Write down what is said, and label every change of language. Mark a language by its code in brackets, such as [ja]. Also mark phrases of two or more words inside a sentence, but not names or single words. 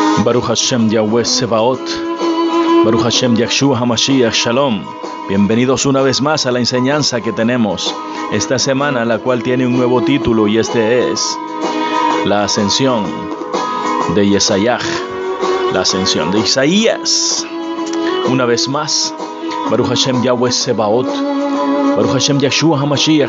[he] ברוך השם יהוה צבאות, ברוך השם ישוע המשיח שלום. [es] Bienvenidos una vez más a la enseñanza que tenemos esta semana, la cual tiene un nuevo título, y este es la ascensión de Yesayah, la ascensión de Isaías. Una vez más, [he] ברוך השם יהוה צבאות, ברוך השם ישוע המשיח.